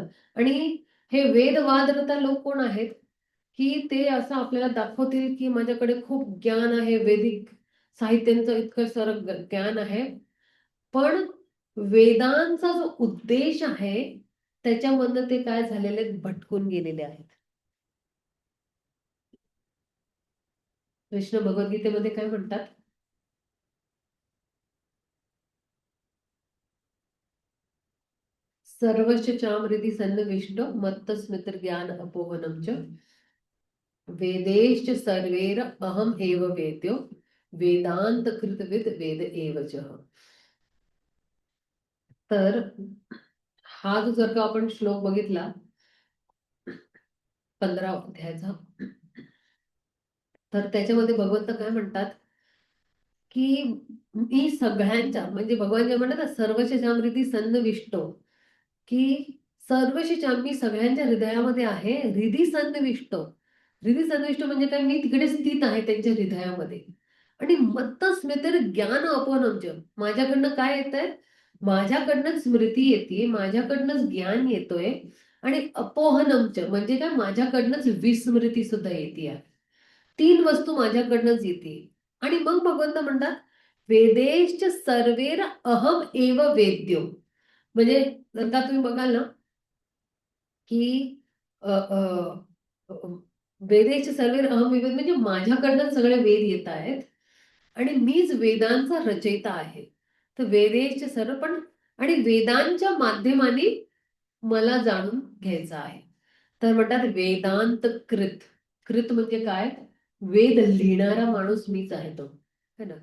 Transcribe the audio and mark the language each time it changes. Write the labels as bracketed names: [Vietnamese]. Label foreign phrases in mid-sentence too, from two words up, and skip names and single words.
[Marathi] आणि हे वेदवादरता लोक कोण आहेत की ते असं आपल्याला दाखवतील की माझ्याकडे खूप ज्ञान आहे, वैदिक साहित्यांचं इतकं सारं ज्ञान आहे, पण वेदांचा जो उद्देश आहे त्याच्यामधनं ते काय झालेले आहेत, भटकून गेलेले आहेत. कृष्ण भगवद्गीतेमध्ये काय म्हणतात, [Sanskrit] सर्वश्च चामृती सन्निविष्टो मत्त स्मृतिर ज्ञान अपोहनम च वेदेश्च सर्वेर अहम एव वेद्यो वेदांत कृतविद वेद एव च. [Marathi] तर हा जो जर का आपण श्लोक बघितला 15 अध्यायाचा, तर त्याच्यामध्ये भगवंत काय म्हणतात की मी सगळ्यांच्या, म्हणजे भगवान जे म्हणतात ना, [Sanskrit] सर्वच्या जामृती सन्निविष्टो, [Marathi] की सर्वशी मी सगळ्यांच्या हृदयामध्ये आहे. [Sanskrit] हृदी सन्निविष्टो, हृदी सन्निविष्ट [Marathi] म्हणजे काय, मी तिकडे स्थित आहे त्यांच्या हृदयामध्ये. आणि [Sanskrit] मत्त स्मृतिर ज्ञान अपनमच, [Marathi] माझ्याकडनं काय येत आहे, माझ्याकडनं स्मृती येते, माझ्याकडनंच ज्ञान येतोय. आणि अपोहनमच म्हणजे काय, माझ्याकडनंच विस्मृती सुद्धा येते. 3 वस्तू माझ्याकडनंच येते. आणि मग भगवंत म्हणतात [Sanskrit] वेदेश्च सर्वेर अहम एव वेद्यो. [Marathi] म्हणजे आता तुम्ही बघाल ना की अ, अ, अ, [Sanskrit] वेदेश्च सर्वेर अहम एव, [Marathi] म्हणजे माझ्याकडनं सगळे वेद येत आहेत आणि मीच वेदांचा रचयिता आहे. तर [Sanskrit] वेदेश्च सर्व, [Marathi] पण आणि वेदांच्या माध्यमाने मला जाणून घ्यायचं आहे. तर म्हणतात [Sanskrit] वेदांत कृत. [Marathi] कृत म्हणजे काय, वेद लिहिणारा माणूस मीच आहे तो, [Hindi] है ना.